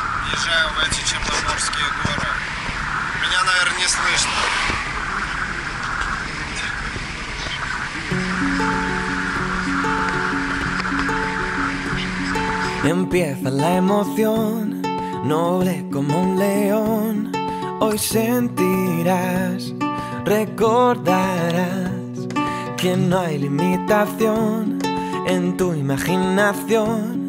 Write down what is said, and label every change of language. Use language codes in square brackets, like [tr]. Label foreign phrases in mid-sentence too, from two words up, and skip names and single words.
[ru] Въезжаю в эти Черноморские горы. Меня, наверное, не слышно. [es] Empieza la emoción, noble como un león. Hoy sentirás, recordarás que no hay limitación en tu imaginación.